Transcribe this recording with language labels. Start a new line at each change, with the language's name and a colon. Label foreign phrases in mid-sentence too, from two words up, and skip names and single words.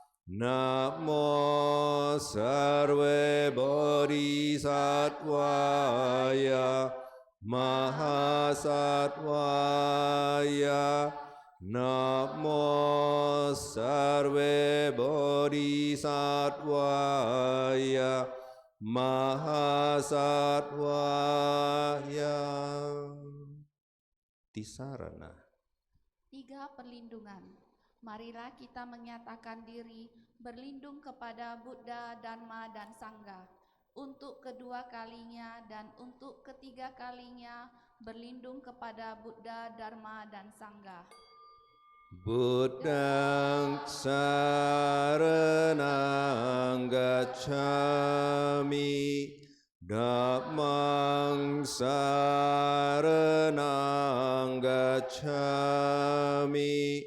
Sanskrit: Namo Sarve Bodhisattvaya Mahasattvaya. Namo Sarve Bodhisattvaya Mahasattvaya.
Indonesian: Tisarana. 3 perlindungan. Marilah kita menyatakan diri berlindung kepada Buddha, Dharma, dan Sangha. Untuk kedua kalinya dan untuk ketiga kalinya berlindung kepada Buddha, Dharma, dan Sangha.
Pali: Buddhang saranang gacchami. Dhammang saranang gacchami.